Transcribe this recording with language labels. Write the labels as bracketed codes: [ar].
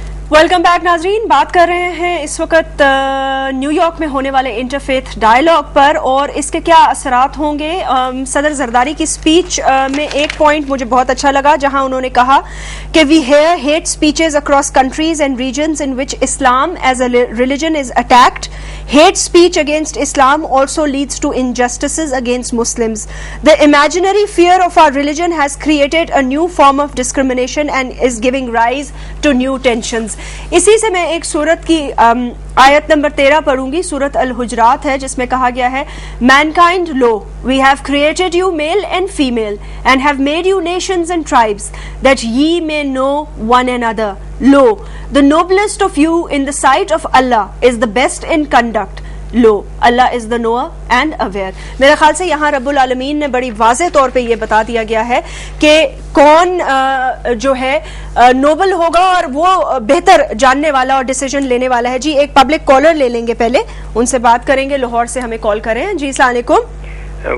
[ur] Welcome back ناظرین، بات کر رہے ہیں اس وقت نیو یارک میں ہونے والے انٹرفیتھ ڈائیلاگ پر اور اس کے کیا اثرات ہوں گے۔ صدر زرداری کی سپیچ میں ایک پوائنٹ مجھے بہت اچھا لگا، جہاں انہوں نے کہا کہ وی hair heat speeches across countries and regions in which Islam as a religion is attacked. [en] Hate speech against Islam also leads to injustices against Muslims. The imaginary fear of our religion has created a new form of discrimination and is giving rise to new tensions. [ur] اسی سے میں ایک سورت کی آیت number 13 پڑھوں گی، سورت الحجرات ہے، جس میں کہا گیا ہے [en] Mankind, lo, we have created you male and female and have made you nations and tribes that ye may know one another. Lo, the noblest of you in the sight of Allah is the best in conduct. Lo, Allah is the knower and aware. [ur] میرے خیال سے یہاں رب العالمین نے بڑی واضح طور پہ یہ بتا دیا گیا ہے کہ کون جو ہے نوبل ہوگا اور وہ بہتر جاننے والا اور ڈیسیجن لینے والا ہے۔ جی ایک پبلک کالر لے لیں گے، پہلے ان سے بات کریں گے، لاہور سے ہمیں کال کریں۔ جی السلام علیکم۔